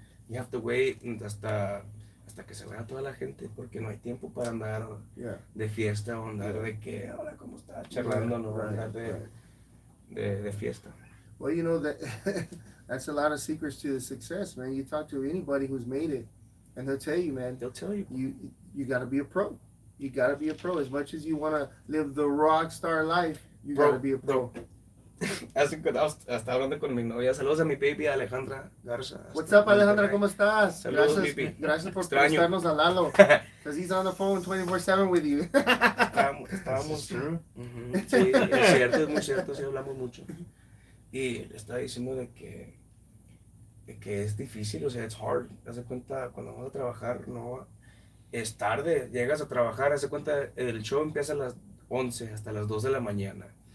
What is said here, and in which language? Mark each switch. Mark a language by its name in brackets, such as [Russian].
[English] You have to wait [Spanish] hasta que se vaya toda la gente, porque no hay tiempo para andar de fiesta o andar de que, hola, ¿cómo estás? Charlando, no, andar de fiesta. [English] Well, you know, that's a lot of secrets to the success, man. You talk to anybody who's made it, and they'll tell you, man. They'll tell you. You got to be a pro. You got to be a pro. As much as you want to live the rock star life, you got to be a pro. [Spanish] Hasta hablando con mi novia. Saludos a mi baby Alejandra Garza. [English] What's up, Alejandra? [Spanish] ¿Cómo estás? Saludos, gracias por prestarnos a Lalo. [English] Because he's on the phone 24/7 with you. [Spanish] Estábamos. Sí, es muy cierto, sí hablamos mucho. Y le estaba diciendo de que es difícil, o sea, [English] it's hard. [Spanish] Haz de cuenta, cuando vamos a trabajar, no es tarde, llegas a trabajar, haz de cuenta, el show empieza a las 11 hasta las 2 de la mañana.